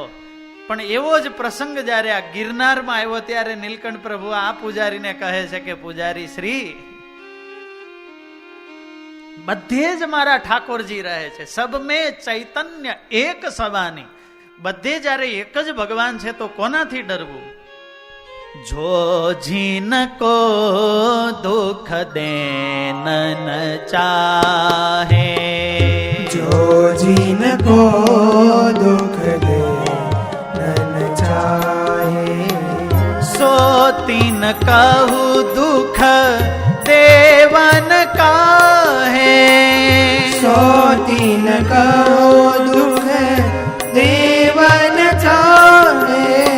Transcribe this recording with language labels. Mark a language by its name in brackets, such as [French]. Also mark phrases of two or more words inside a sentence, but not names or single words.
[Gujarati] પણ એવો જ પ્રસંગ જ્યારે આ ગિરનારમાં આવ્યો ત્યારે નીલકંઠ પ્રભુ આ પૂજારીને કહે છે કે પૂજારી શ્રી, બધે જ મારા ઠાકોરજી રહે છે, [Hindi] सब में चैतन्य एक सवानी. [Gujarati] બધે જ્યારે એક જ ભગવાન છે તો કોનાથી ડરવું? [Hindi] जो जीन को दुःख देन न चाहे, जो जिनको दुख दे नन चाहे, सो तीन कहु दुख देवन काहे, सो तीन को दुख देवन चाहे,